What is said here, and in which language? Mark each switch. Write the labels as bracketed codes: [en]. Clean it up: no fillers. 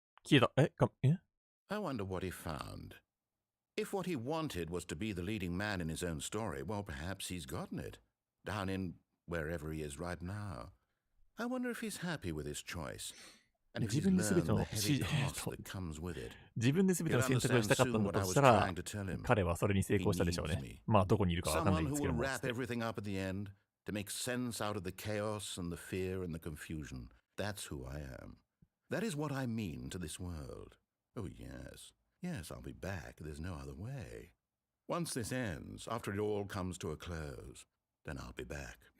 [en] I wonder what he found. If what he wanted was to be the leading man in his own story, well, perhaps he's gotten it. Down in wherever he is right now. I wonder if he's happy with his choice. And if he's learned the heavy cost that comes with it. [ja] 自分で全ての選択をしたかったんだとしたら、彼はそれに成功したでしょうね。まあ、どこにいるかわかんないんですけども。 [en] Someone who will wrap everything up at the end to make sense out of the chaos and the fear and the confusion. That's who I am. That is what I mean to this world. Oh, yes. Yes, I'll be back. There's no other way. Once this ends, after it all comes to a close, then I'll be back.